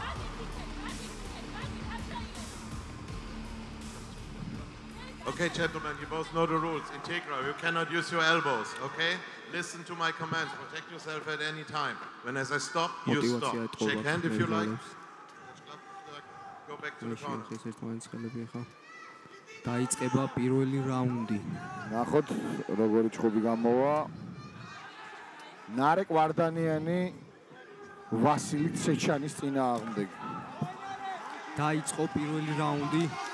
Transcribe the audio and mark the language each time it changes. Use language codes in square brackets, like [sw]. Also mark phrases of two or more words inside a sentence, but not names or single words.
[en] Okay, gentlemen, you both know the rules. Integra, you cannot use your elbows, okay? Listen to my commands. Protect yourself at any time. When as I stop, you stop. Shake hand if you like. Go back to the corner. [ka] დაიწყება პირველი რაუნდი. ნახოთ როგორი ჩხუბი გამოვა. ნარეკ ვარდანიანი ვასილი ცეჩანის წინააღმდეგ. დაიწყო პირველი რაუნდი.